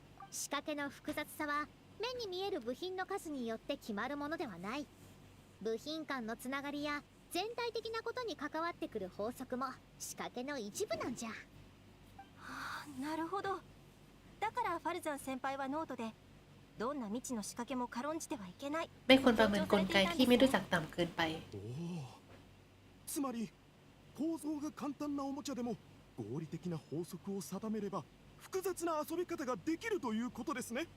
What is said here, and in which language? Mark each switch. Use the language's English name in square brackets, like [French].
[Japanese] 仕掛けの複雑さは目に見える部品の数によって決まるものではない。部品間のつながりや全体的なことに関わってくる法則も仕掛けの一部なんじゃ。なるほど。だからファルザン先輩はノートでどんな未知の仕掛けも軽んじてはいけない。 [Thai] ไม่ควรประเมินกลไกที่ไม่รู้จักต่ำเกินไป [Japanese] つまり構造が簡単なおもちゃでも合理的な法則を定めれば複雑な遊び方ができるということですね。